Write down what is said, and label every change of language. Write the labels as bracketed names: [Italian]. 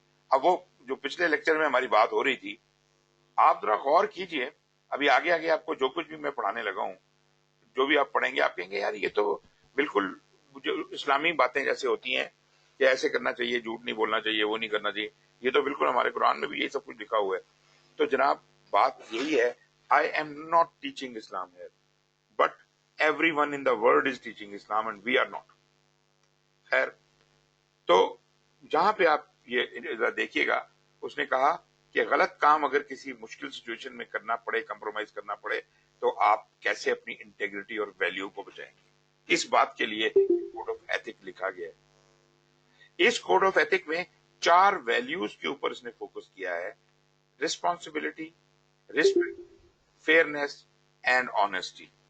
[Urdu] اب وہ جو پچھلے لیکچر میں ہماری بات ہو رہی تھی، آپ ذرا غور کیجئے. ابھی آگے آگے آپ کو جو کچھ بھی میں پڑھانے لگا ہوں، جو بھی آپ پڑھیں گے آپ کہیں گے یار یہ تو بالکل جو اسلامی باتیں جیسے ہوتی ہیں کہ ایسے کرنا چاہیے، جھوٹ نہیں بولنا چاہیے، وہ نہیں کرنا چاہیے، یہ تو بالکل ہمارے قرآن میں بھی یہی سب کچھ لکھا ہوا ہے. تو جناب بات یہی ہے، [English] I am not teaching Islam here, but everyone in the world is teaching Islam and we are not. [Urdu] خیر، تو جہاں پہ آپ یہ دیکھیے گا اس نے کہا کہ غلط کام اگر کسی مشکل سچویشن میں کرنا پڑے، کمپرومائز کرنا پڑے، تو آپ کیسے اپنی انٹیگریٹی اور ویلیو کو بچائیں گے. اس بات کے لیے کوڈ آف ایتھک لکھا گیا ہے. اس کوڈ آف ایتھک میں 4 ویلیوز کے اوپر اس نے فوکس کیا ہے: [English] Responsibility, respect, fairness and honesty.